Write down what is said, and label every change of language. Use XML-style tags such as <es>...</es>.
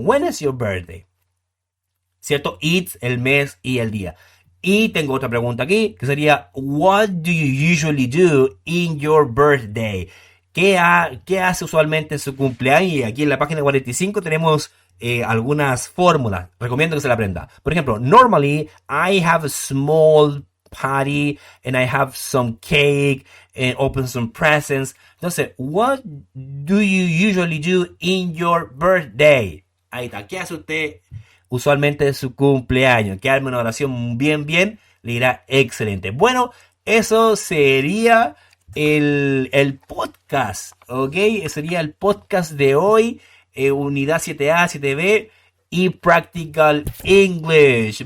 <en>When is your birthday?</en> <es>¿Cierto?</es> <en>It's,</en> <es>el mes y el día. Y tengo otra pregunta aquí, que sería,</es> <en>what do you usually do in your birthday?</en> <es>¿Qué hace usualmente en su cumpleaños? Y aquí en la página 45 tenemos algunas fórmulas. Recomiendo que se la aprenda. Por ejemplo,</es> <en>normally I have a small party and I have some cake and open some presents.</en> <es>Entonces,</es> <en>what do you usually do in your birthday?</en> <es>Ahí está. ¿Qué hace usted usualmente de su cumpleaños? Que arme una oración bien, le irá excelente. Bueno, eso sería el podcast, ¿ok? Sería el podcast de hoy, unidad 7A, 7B y Practical English.</es>